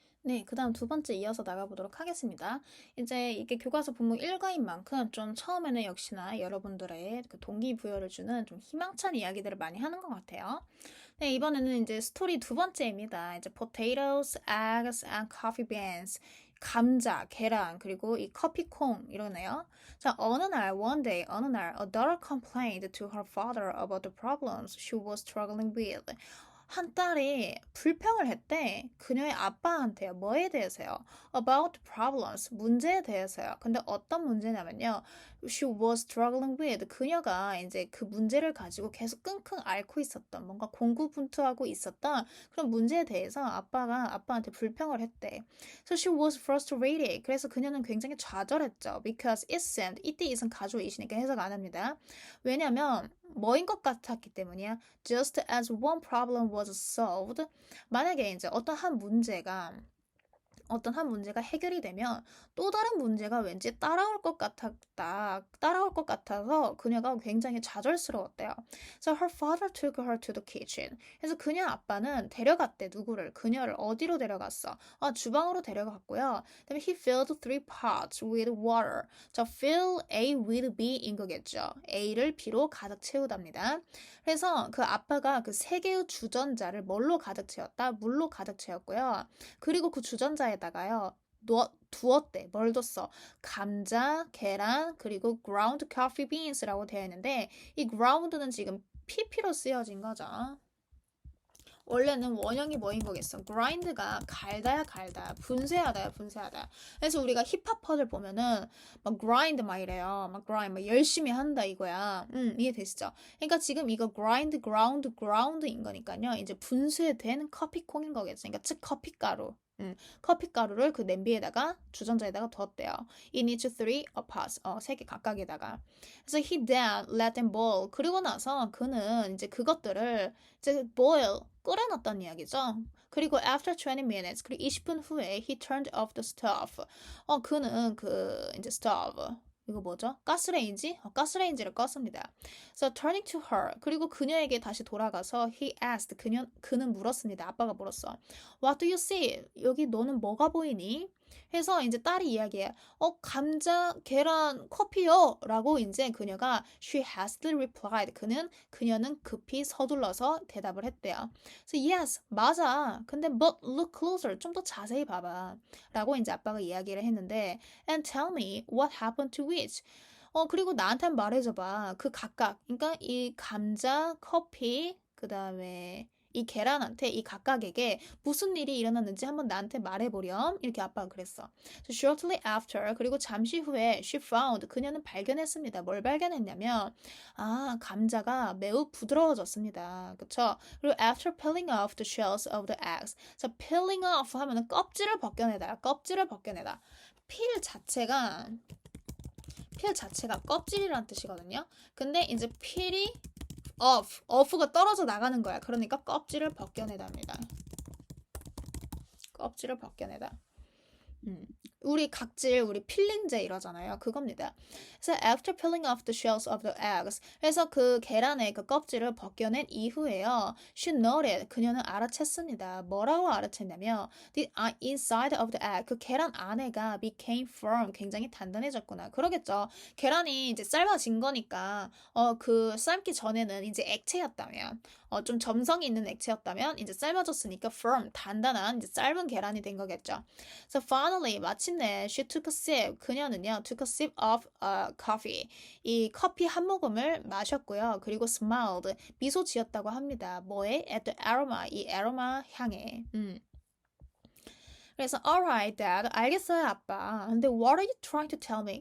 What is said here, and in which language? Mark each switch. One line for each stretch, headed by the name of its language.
Korean: 네, 그 다음 두 번째 이어서 나가보도록 하겠습니다. 이제 이게 교과서 본문 1과인 만큼 좀 처음에는 역시나 여러분들의 그 동기부여를 주는 좀 희망찬 이야기들을 많이 하는 것 같아요. 네, 이번에는 이제 스토리 두 번째입니다.
English: 이제 potatoes, eggs, and coffee beans.
Korean: 감자, 계란, 그리고 이 커피콩 이러네요.
English: 자, one day, a daughter complained to her father about the problems she was struggling with.
Korean: 한 딸이 불평을 했대. 그녀의 아빠한테요. 뭐에 대해서요?
English: About problems.
Korean: 문제에 대해서요. 근데 어떤 문제냐면요.
English: She was struggling with.
Korean: 그녀가 이제 그 문제를 가지고 계속 끙끙 앓고 있었던, 뭔가 공구분투하고 있었던 그런 문제에 대해서 아빠가 아빠한테 불평을 했대.
English: So she was frustrated.
Korean: 그래서 그녀는 굉장히 좌절했죠.
English: Because it seemed,
Korean: 이때 it은 가조이시니까 해석 안 합니다. 왜냐면 뭐인 것 같았기 때문이야.
English: Just as one problem was solved.
Korean: 만약에 이제 어떤 한 문제가 해결이 되면 또 다른 문제가 왠지 따라올 것 같아서 그녀가 굉장히 좌절스러웠대요.
English: So her father took her to the kitchen.
Korean: 그래서 그녀 아빠는 데려갔대, 누구를. 그녀를 어디로 데려갔어? 주방으로 데려갔고요. 그다음에
English: he filled three pots with water. 자, fill A with B인 거겠죠.
Korean: A를 B로 가득 채우답니다. 그래서 그 아빠가 그 세 개의 주전자를 뭘로 가득 채웠다? 물로 가득 채웠고요. 그리고 그 주전자에다가요. 두었대. 뭘 뒀어? 감자, 계란, 그리고
English: ground coffee beans
Korean: 라고 되어 있는데 이 ground는 지금 PP로 쓰여진 거죠. 원래는 원형이 뭐인 거겠어? grind가 갈다, 분쇄하다야, 분쇄하다. 그래서 우리가 힙합퍼들 보면은 막 grind 막 이래요. 막 grind, 막 열심히 한다 이거야. 이해되시죠? 그러니까 지금 이거 ground인 거니까요. 이제 분쇄된 커피콩인 거겠죠. 그러니까 즉 커피가루. 커피가루를 그 냄비에다가 주전자에다가 두었대요.
English: It needs three pots.
Korean: 세 개 각각에다가. 그래서
English: he then let them boil.
Korean: 그리고 나서 그는 이제 그것들을 이제 boil 끓여놨다는 이야기죠.
English: 그리고 after 20 minutes,
Korean: 그리고 20분 후에
English: he turned off the stove.
Korean: 그는 그 이제 stove. 이거 뭐죠? 가스레인지? 가스레인지를 껐습니다.
English: So turning to her,
Korean: 그리고 그녀에게 다시 돌아가서
English: he asked,
Korean: 그는 물었습니다. 아빠가 물었어.
English: What do you see?
Korean: 여기 너는 뭐가 보이니? 해서 이제 딸이 이야기해. 감자, 계란, 커피요. 라고 이제 그녀가
English: she hastily replied.
Korean: 그녀는 급히 서둘러서 대답을 했대요.
English: So yes,
Korean: 맞아. 근데
English: but look closer.
Korean: 좀 더 자세히 봐봐. 라고 이제 아빠가 이야기를 했는데
English: and tell me what happened to which.
Korean: 그리고 나한테 한번 말해줘봐. 그 각각. 그러니까 이 감자, 커피, 그 다음에 이 계란한테 이 각각에게 무슨 일이 일어났는지 한번 나한테 말해보렴. 이렇게 아빠가 그랬어.
English: So shortly after,
Korean: 그리고 잠시 후에
English: she found,
Korean: 그녀는 발견했습니다. 뭘 발견했냐면 감자가 매우 부드러워졌습니다. 그쵸?
English: 그리고 after peeling off the shells of the eggs.
Korean: 자, peeling off 하면은 껍질을 벗겨내다. 껍질을 벗겨내다. 필 자체가 껍질이란 뜻이거든요. 근데 이제 필이 off가 떨어져 나가는 거야. 그러니까 껍질을 벗겨내답니다. 껍질을 벗겨내다. 우리 각질, 우리 필링제 이러잖아요. 그겁니다.
English: 그래서 after peeling off the shells of the eggs.
Korean: 그래서 그 계란의 그 껍질을 벗겨낸 이후에요.
English: She noted.
Korean: 그녀는 알아챘습니다. 뭐라고 알아챘냐면
English: the inside of the egg.
Korean: 그 계란 안에가
English: became firm.
Korean: 굉장히 단단해졌구나. 그러겠죠. 계란이 이제 삶아진 거니까 그 삶기 전에는 이제 액체였다면 좀 점성이 있는 액체였다면 이제 삶아졌으니까 firm, 단단한 이제 삶은 계란이 된 거겠죠.
English: So finally,
Korean: 마침내
English: she took a sip.
Korean: 그녀는요,
English: took a sip of coffee.
Korean: 이 커피 한 모금을 마셨고요. 그리고 smiled, 미소 지었다고 합니다. 뭐에?
English: At the aroma,
Korean: 이 aroma 향에. 그래서
English: alright, dad.
Korean: 알겠어요, 아빠. 근데
English: what are you trying to tell me?